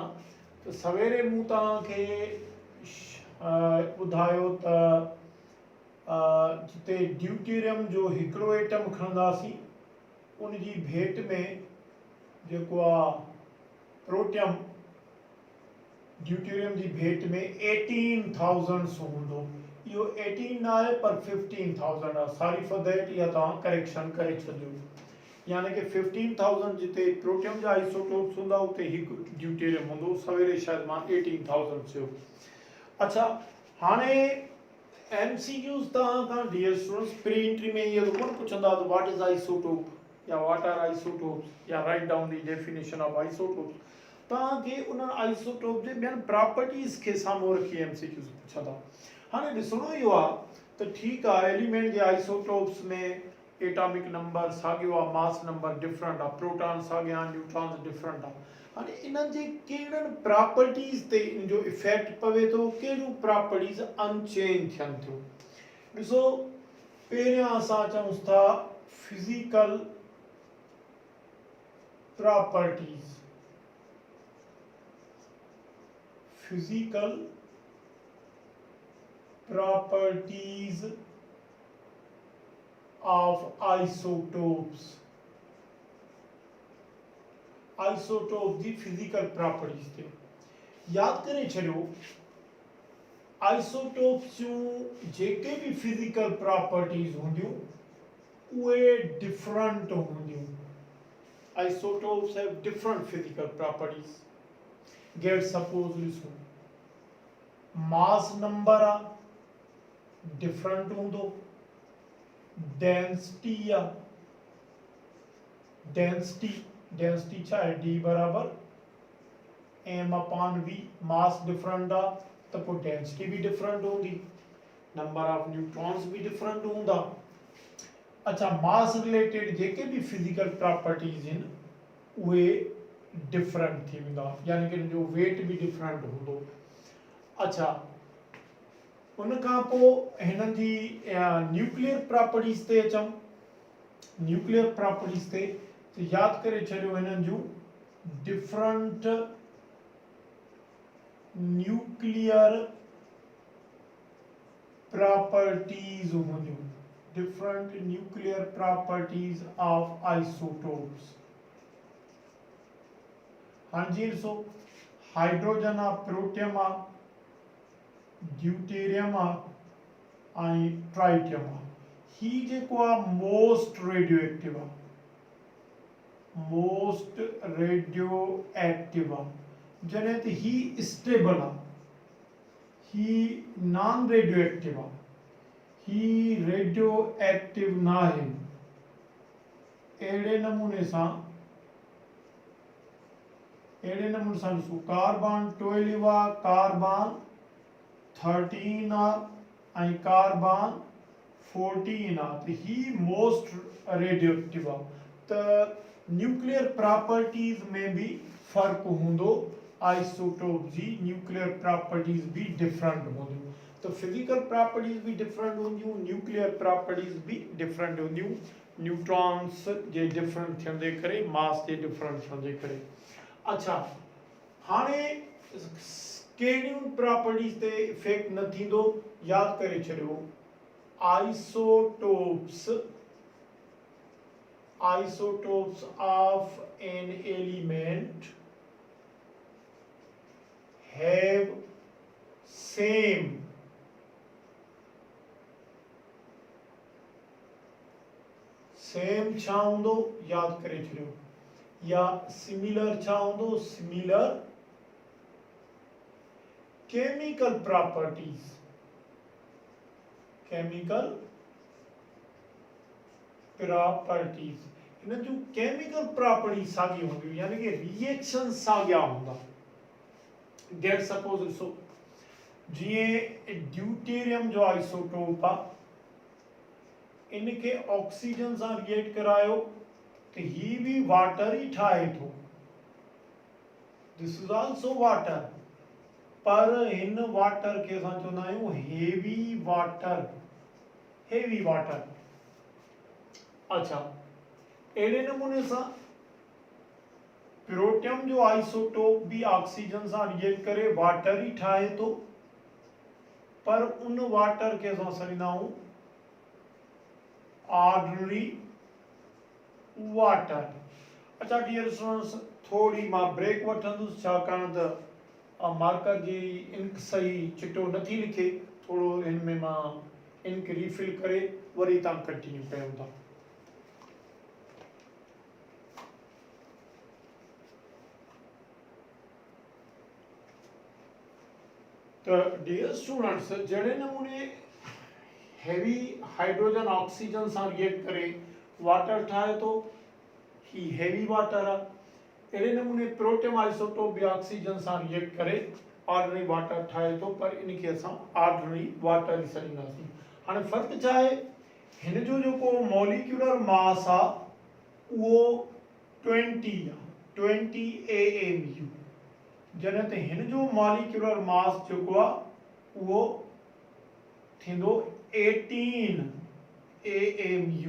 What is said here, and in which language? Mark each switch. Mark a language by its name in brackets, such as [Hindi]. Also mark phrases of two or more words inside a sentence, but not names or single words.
[Sindhi] त सवेरे मूं तव्हांखे ॿुधायो त जिते ड्यूटेरियम जो हिकिड़ो एटम खणंदासीं उन जी भेट में जेको आहे प्रोटियम, ड्यूटेरियम जी भेट में 18,000 हूंदो। इहो 18 न आहे पर 15,000 आहे। [English] sorry for that, [Sindhi] इहा तव्हां करेक्शन करे छॾियो। यानी कि 15,000 जिते प्रोटियम जा आइसोटोप्स हूंदा उते हिकु ड्यूटेरियम हूंदो। सवेरे शायदि मां 18,000 चयो। अच्छा, हाणे MCQs तव्हां खां [English] dear students pre entry [Sindhi] में इहो कोन पुछंदा त [English] what is isotope [Sindhi] या [English] what are isotopes [Sindhi] या [English] write down the definition of isotopes. [Sindhi] तव्हांखे उन आइसोटोप जे ॿियनि प्रॉपर्टीज़ खे साम्हूं रखी MCQs पुछंदा। हाणे ॾिसणो इहो आहे त ठीकु आहे, एलिमेंट जे आइसोटोप्स में [English] atomic number [Sindhi] साॻियो आहे, [English] mass number different [Sindhi] आहे, प्रोटॉन साॻिया आहिनि, [English] neutrons different [Sindhi] आहे। हाणे इन्हनि जे कहिड़नि प्रॉपर्टीज़ ते इन जो इफेक्ट पवे थो, कहिड़ियूं [English] properties unchange [Sindhi] थियनि थियूं। ॾिसो, पहिरियां असां चऊं था [English] physical properties. फिजिकल properties of isotopes। [Sindhi] आइसोटोप जी [English] physical properties [Sindhi] थे याद करे छड़ियो। आइसोटोप्स जूं जेके भी [English] physical properties [Sindhi] होंदियूं उहे डिफरेंट होंदियूं। [English] isotopes have different physical properties. get suppose [Sindhi] लिसो, [English] mass number [Sindhi] आ डिफरेंट होंदो, डेंसिटी आ, डेंसिटी छा है, D बराबर m/v। मास डिफरेंट आ त पोइ डेंसिटी भी डिफरेंट होंदी, [English] number of neutrons [Sindhi] भी डिफरेंट होंदा। अच्छा, [English] mass related [Sindhi] जेके भी [English] physical properties [Sindhi] आहिनि उहे डिफरेंट थी वेंदा, यानी कि जो वेट भी डिफरेंट होंदो। अच्छा, उन खां पोइ हिननि जी [English] nuclear properties [Sindhi] ते अचूं। [English] nuclear properties [Sindhi] ते तो याद करे छॾियो हिननि जूं [English] different nuclear properties [Sindhi] हूंदियूं। [English] different nuclear properties of isotopes. [Sindhi] हाँ जी, ॾिसो, हाइड्रोजन आ, प्रोटियम आ, ड्यूटेरियम आ ऐं ट्राइटियम आ। ही जेको आ [English] most radio active [Sindhi] आ, [English] most radio active [Sindhi] आ। जॾहिं त ही स्टेबल आ, ही [English] non radio active [Sindhi] आ, ही [English] radio active [Sindhi] ना है। अहिड़े नमूने सां ॾिसो, कार्बन 12 आ, कार्बन 13 आ ऐं कार्बन 14 आ, त ही [English] most radio active [Sindhi] आ। त [English] nuclear properties [Sindhi] में भी फर्क हूंदो, आइसोटोप जी [English] nuclear properties [Sindhi] भी डिफरेंट हूंदियूं। तो [English] physical properties [Sindhi] भी डिफरेंट हूंदियूं, [English] nuclear properties [Sindhi] भी डिफरेंट हूंदियूं, न्यूट्रॉन्स जे डिफरेंट थियण जे करे, मास जे डिफरेंट थियण जे करे। अच्छा, हाणे कहिड़ियूं प्रॉपर्टीज ते इफेक्ट न थींदो, याद करे छॾियो। [English] isotopes of an element have same [Sindhi] छा हूंदो, याद करे छॾियो, या सिमिलर छा हूंदो, सिमिलर [English] chemical properties, chemical properties, [Sindhi] इन जो [English] chemical properties [Sindhi] साॻी हूंदियूं, यानी कि रिएक्शन साॻिया हूंदा। [English] get suppose [Sindhi] ॾिसो, जीअं ड्यूटेरियम जो आइसोटोप आहे, इनके ऑक्सीजन सां रिएक्ट करायो तो ही भी वाटर ही ठाहे थो, [English] this is also water, [Sindhi] पर इन वाटर के असां चवंदा आहियूं [English] heavy water, heavy water. [Sindhi] अच्छा, अहिड़े नमूने सां प्रोटियम जो आइसोटोप भी ऑक्सीजन सां रिएक्ट करे वाटर ही ठाहे थो, पर उन वाटर के असां सॾींदा आहियूं [English] ordinary water. [Sindhi] अच्छा [English] dear students, [Sindhi] थोड़ी मां ब्रेक वठंदुसि, छाकाणि त मार्कर जी इंक सही चिटो नथी लिखे, थोड़ो हिन में मां इंक रीफिल करे वरी तव्हां कंटिन्यू कयूं था। तो [English] dear students, [Sindhi] जड़े नमूने [English] heavy hydrogen [Sindhi] ऑक्सीजन सां रिएक्ट करे वाटर ठाहे तो, ही [English] heavy water [Sindhi] है। अहिड़े नमूने [English] protium isotope [Sindhi] भी ऑक्सीजन सां रिएक्ट करे [English] ordinary water [Sindhi] ठाहे तो, पर इनके असां [English] ordinary water [Sindhi] ही सॾींदासीं। हाणे फ़र्क़ु छा आहे, हिन जो जेको [English] molecular mass [Sindhi] आहे उहो 20 आहे, 20 AMU, जॾहिं त हिन जो [English] molecular mass [Sindhi] जेको आहे उहो थींदो 18 AMU।